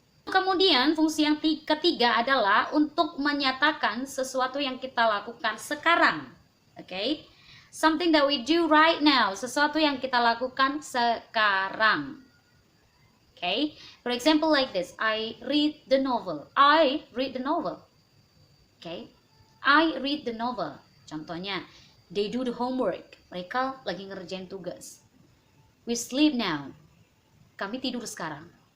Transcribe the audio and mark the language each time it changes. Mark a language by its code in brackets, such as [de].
[id] Kemudian fungsi yang ketiga adalah untuk menyatakan sesuatu yang kita lakukan sekarang. [en] Oke, something that we do right now. [id] Sesuatu yang kita lakukan sekarang. [en] Okay, for example like this, I read the novel. I read the novel. Okay, I read the novel. [id] Contohnya, [en] they do the homework. [id] Mereka lagi ngerjain tugas. [en] We sleep now. [id] Kami tidur sekarang.